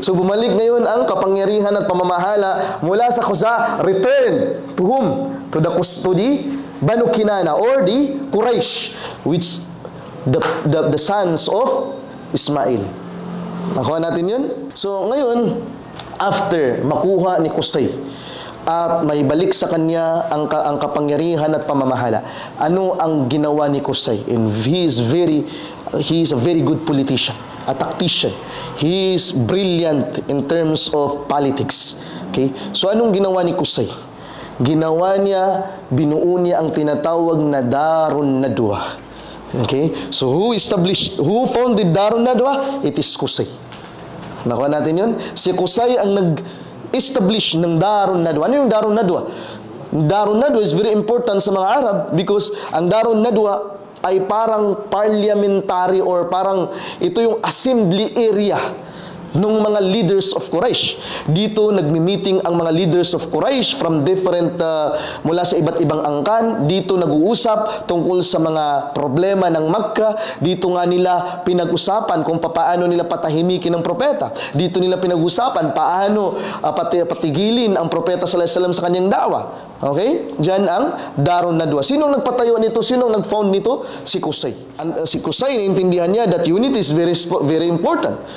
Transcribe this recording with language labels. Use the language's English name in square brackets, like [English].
[Filipino] So bumalik ngayon ang kapangyarihan at pamamahala mula sa Khuza'a, [English] return to whom? To the Banu Kinana or the Quraysh, which the sons of Ismail. [Filipino] Nakuha natin yun? So ngayon, after makuha ni Qusay at may balik sa kanya ang kapangyarihan at pamamahala, ano ang ginawa ni Qusay? [English] And he is a very good politician, a tactician. He is brilliant in terms of politics. [Filipino] Okay? So anong ginawa ni Qusay? Ginawa niya, binuo niya ang tinatawag na Darun Nadwa. [English] Okay? So who founded Darun Nadwa? It is Qusay. [Filipino] Nakuha natin yun? Si Qusay ang nag-establish ng Darun Nadwa. Ano yung Darun Nadwa? Darun Nadwa [English] is very important [Filipino] sa mga Arab because ang Darun Nadwa ay parang parliamentary or parang ito yung assembly area nung mga leaders of Quraysh. Dito nagmi-meeting ang mga leaders of Quraysh [English] from different [Filipino] mula sa iba't ibang angkan. Dito nag-uusap tungkol sa mga problema ng Makkah. Dito nga nila pinag-usapan kung paano nila patahimikin ang propeta. Dito nila pinag-usapan paano patigilin ang propeta sallallahu alaihi wasallam sa kanyang da'wa. Okay? Diyan ang Darun Nadwa. Sino ang nagpatayo nito? Sino ang nag-found nito? Si Qusay. Si Qusay, naintindihan niya [English] that unity is very important.